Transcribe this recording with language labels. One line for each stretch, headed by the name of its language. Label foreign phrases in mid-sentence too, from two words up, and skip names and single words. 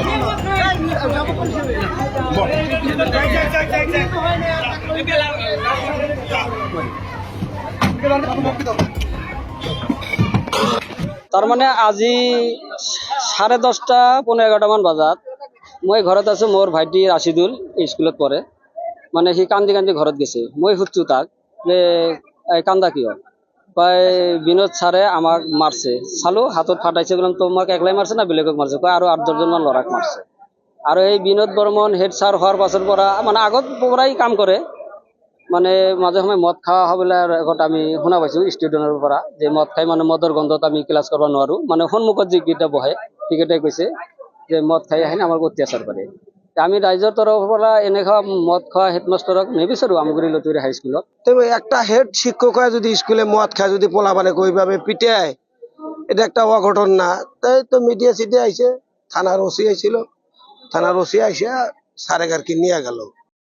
Assamese: তার মানে আজি 10:30 পৌনে 11 মান বাজাত মই ঘৰত আছো। মোৰ ভাইটি ৰাছিদুল স্কুলত পঢ়ে। মানে সি কান্দি কান্দি ঘৰত গৈছে। মই সুধছো তাক যে কান্দা কিয়? কয় বিনোদ ছাৰে আমাক মাৰছে। চালো হাতত ফাটাইছে। বললাম তোমাক একলাই মারছে না বেলেগক মারছে? কয় আৰু 8-10 মান ল'ৰাক মারছে। আৰু এই বিনোদ বৰ্মন হেড ছাৰ হোৱাৰ পাছৰ পৰা মানে আগত পৰাই কাম কৰে। মানে মাজে সময়ে মদ খাওয়া হবলে আগত আমি শুনা পাইছো ষ্টুডেন্টৰ পৰা যে মদ খাই মানে মদৰ গন্ধত আমি ক্লাছ কৰিব নোৱাৰো। মানে সন্মুখত যিকেইটা বহে সেইকেইটাই কৈছে যে মদ খাই আহি আমাক অত্যাচাৰ কৰে। আমি ৰাইজৰ তৰফৰ পৰা এনেকুৱা মদ খোৱা হেডমাষ্টাৰক নিবিচাৰো আমগুৰি লতুৰি হাইস্কুলত।
Bangla: তবে একটা হেড শিক্ষক হয় যদি স্কুলে মদ খায় যদি পোলাপানে ওইভাবে পিটায়, এটা একটা অঘটন না? তাই তো মিডিয়া সিডিয়া আইছে, থানার ওসি আইছিল, থানার ওসি আইসে স্যারেগারকে নিয়ে গেল।